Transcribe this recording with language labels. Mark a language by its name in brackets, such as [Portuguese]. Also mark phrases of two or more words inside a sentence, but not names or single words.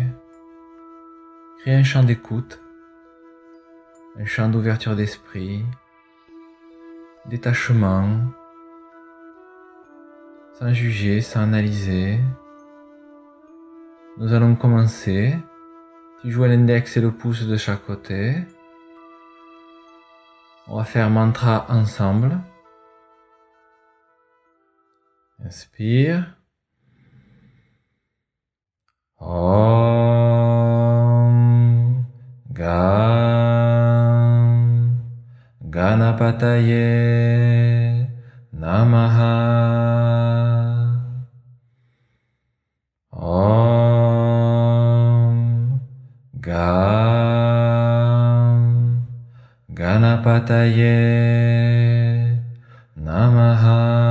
[French] Crée un chant d'écoute, un chant d'ouverture d'esprit, détachement, sans juger, sans analyser. Nous allons commencer. Tu joues l'index et le pouce de chaque côté. On va faire mantra ensemble. Inspire. [Sanskrit] ॐ गं गणपतये नमः. ॐ गं गणपतये नमः.